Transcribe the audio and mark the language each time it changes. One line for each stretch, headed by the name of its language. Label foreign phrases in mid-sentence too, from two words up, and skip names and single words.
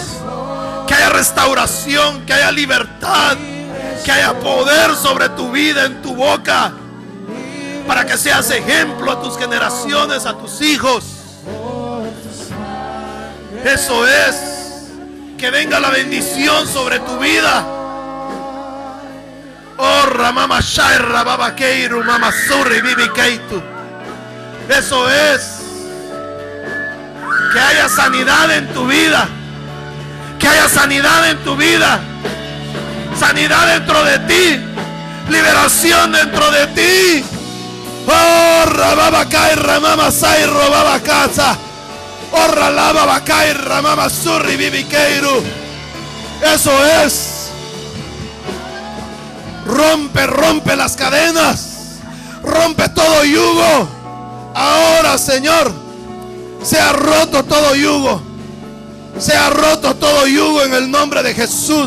Spanish: Que haya restauración, que haya libertad, que haya poder sobre tu vida, en tu boca, para que seas ejemplo a tus generaciones, a tus hijos. Eso es. Que venga la bendición sobre tu vida. Oh, Ramama Shaira, Baba Keiru, Mama Surri, Bibi Keitu. Eso es. Que haya sanidad en tu vida. Que haya sanidad en tu vida. Sanidad dentro de ti. Liberación dentro de ti. Oh, Rababa Kai, Ramama Sai, Robaba Casa. Oh, Ralaba Kai, Ramama Surri, Bibi Keiru. Eso es. Rompe las cadenas. Rompe todo yugo. Ahora, Señor, se ha roto todo yugo. Se ha roto todo yugo en el nombre de Jesús.